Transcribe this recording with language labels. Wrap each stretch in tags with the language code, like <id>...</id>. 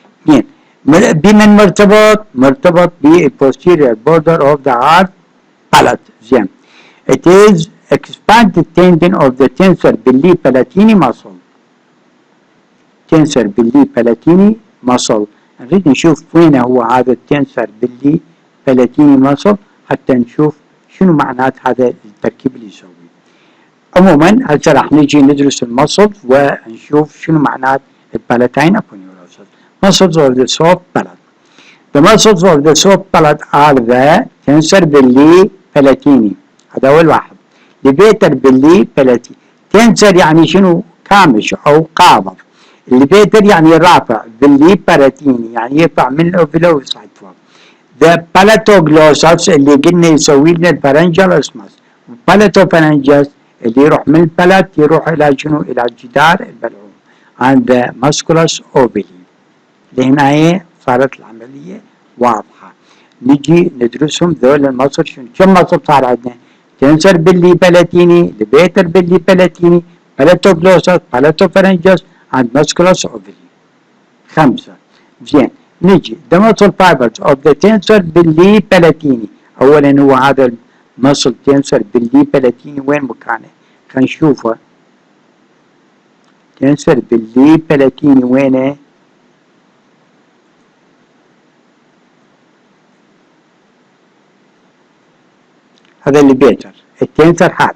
<ar>اثنين، بمن مرتبط</ar> <en>بالposterior border of the hard palate.</en> <ar>زين.</ar> <en>It is expanded tendon of the tensor veli palatini muscle.</en> <ar>تنسر باللي بلاتيني مصل. نريد نشوف وين هو هذا التنسر باللي بلاتيني مصل حتى نشوف شنو معنات هذا التركيب اللي يسويه. عموما هسه راح نجي ندرس المصل ونشوف شنو معنات البالاتين aponeurosis.</ar> <en>Muscles of the soft palate. The muscles of the soft palate are the tensor veli palatini.</en> <ar>هذا أول واحد. ليفيتر باللي بلاتيني. تنسر يعني شنو؟ كامش أو قابض. الليفيتر يعني رافع. باللي بلاتيني يعني يرفع من الأوفيلا ويصعد فوق. The palatoglossus اللي قلنا يسوي لنا الفرنجال اسمس. palatopharyngeus اللي يروح من البلت يروح إلى شنو؟ إلى جدار البلعوم.</ar> <en>and the musculus ovili.</en> <ar>لهنا صارت العملية واضحة. نجي ندرسهم ذول المصل شنو؟ كم مصل صار عندنا؟ تنسر باللي بلاتيني، ليفيتر باللي بلاتيني، palatoglossus، palatopharyngeus and musculus ovili. 5. زين. نجي</ar> <en>the muscle fibers of the tensor veli palatini.</en> <ar>اولا هو هذا المصل تنسر باللي بلاتيني وين مكانه؟ خلينا نشوفه. تنسر باللي بلاتيني وينه؟ هذا اللي بيتر التنسر.</ar>